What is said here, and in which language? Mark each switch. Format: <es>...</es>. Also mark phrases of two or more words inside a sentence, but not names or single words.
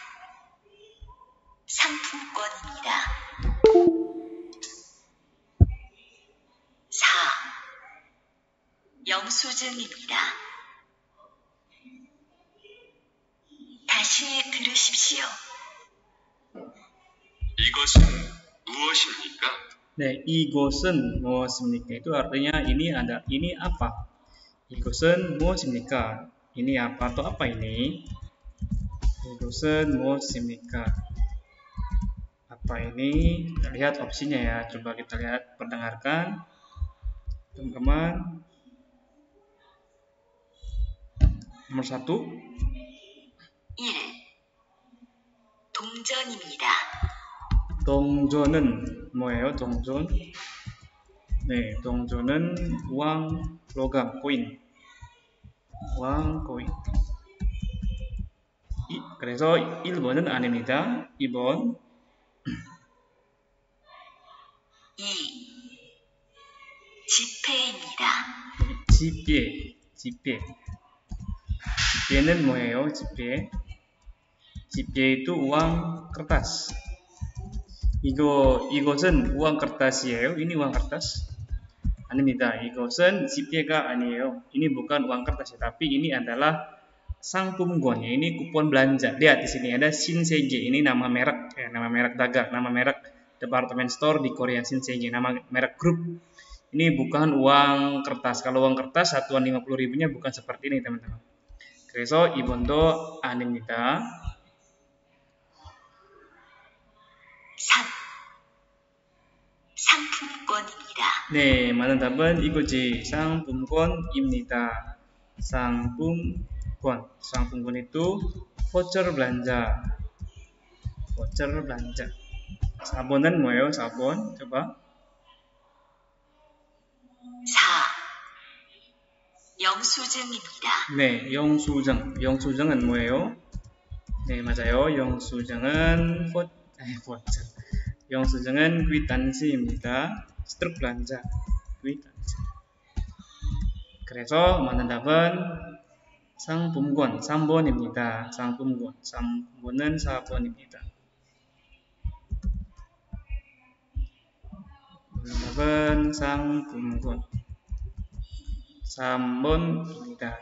<ko>상품권입니다. 4. 영수증입니다. 다시 들으십시오. 이것은 무엇입니까? 네, 이곳은 무엇입니까?</ko> <id>Itu artinya ini apa?</id> <ko>이곳은 무엇입니까?</ko> <id>Ini apa atau apa ini?</id> <ko>이곳은 무엇입니까?</ko> <id>Apa ini? Kita lihat opsinya ya. Coba kita lihat, perdengarkan, teman-teman. Nomor 1. 1.</id> <ko>동전입니다. 동전은 뭐예요? 동전? 네, 동전은</ko> <id>uang logam, koin. uang koin.</id> <ko>그래서 1번은 아닙니다. 2번. 2. 지폐입니다. 지폐는 뭐예요?</ko> <id>지폐 itu uang kertas. 이것은 uang kertas이에요? Ini uang kertas?</id> <ko>아닙니다. 이것은 지폐가 아니에요.</ko> <id>Ini bukan uang kertas, tapi ini adalah 상품권. Ini kupon belanja. Lihat di sini ada Shinsegae. Ini nama merek, nama merek dagang, nama merek department store di Korea, Shinsegae. Nama merek grup. Ini bukan uang kertas. Kalau uang kertas satuan 50.000-nya bukan seperti ini, teman-teman.</id> <ko>그래서 이번도 아닙니다. 3. 상품권입니다. 네, 맞는 답은 이거지. 상품권입니다.</ko> <id>상품권 itu voucher belanja.</id> <ko>4번은 뭐예요? 4번. coba. 4. 영수증입니다. 네, 영수증. 영수증은 뭐예요? 네, 맞아요. 영수증은 voucher. 영수증은 kwitansi입니다.</ko> <id>struk belanja. kwitansi.</id> <ko>그래서 맞는 답은 상품권 3번입니다. 상품권. 3번은 4번입니다. 맞는 답은 상품권 3번입니다.</ko>